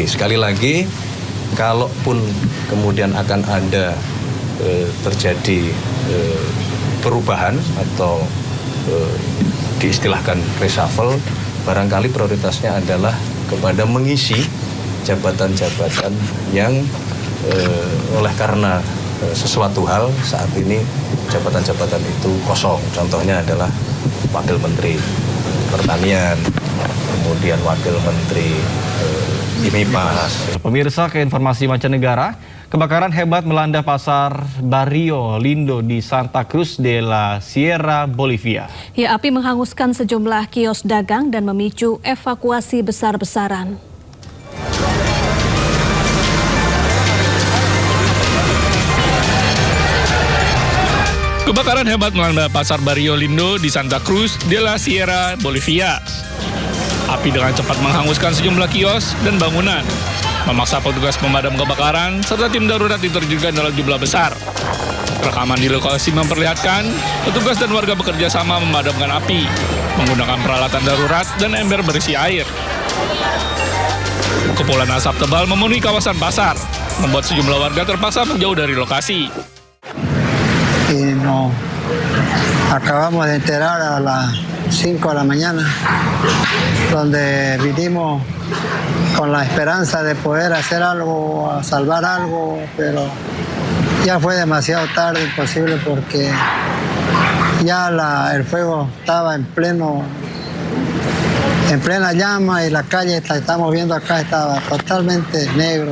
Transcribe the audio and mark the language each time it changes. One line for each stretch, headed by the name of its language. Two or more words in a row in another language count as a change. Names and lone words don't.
Indonesian: Sekali lagi, kalaupun kemudian akan ada terjadi perubahan atau diistilahkan reshuffle, barangkali prioritasnya adalah kepada mengisi jabatan-jabatan yang oleh karena sesuatu hal saat ini jabatan-jabatan itu kosong. Contohnya adalah Wakil Menteri Pertanian, kemudian Wakil Menteri IMIPAS. Pemirsa, ke informasi mancanegara, kebakaran hebat melanda pasar Barrio Lindo di Santa Cruz de la Sierra, Bolivia. Ya, api menghanguskan sejumlah kios dagang dan memicu evakuasi besar-besaran. Kebakaran hebat melanda pasar Barrio Lindo di Santa Cruz de la Sierra, Bolivia. Api dengan cepat menghanguskan sejumlah kios dan bangunan, memaksa petugas pemadam kebakaran serta tim darurat diterjunkan dalam jumlah besar. Rekaman di lokasi memperlihatkan petugas dan warga bekerja sama memadamkan api menggunakan peralatan darurat dan ember berisi air. Kepulan asap tebal memenuhi kawasan pasar, membuat sejumlah warga terpaksa menjauh dari lokasi.
Spanish: Acabamos de enterar a las 5 de la mañana, donde vinimos con la esperanza de poder hacer algo, a salvar algo, pero ya fue demasiado tarde, imposible, porque ya el fuego estaba en plena llama y la calle, estamos viendo acá, estaba totalmente negro.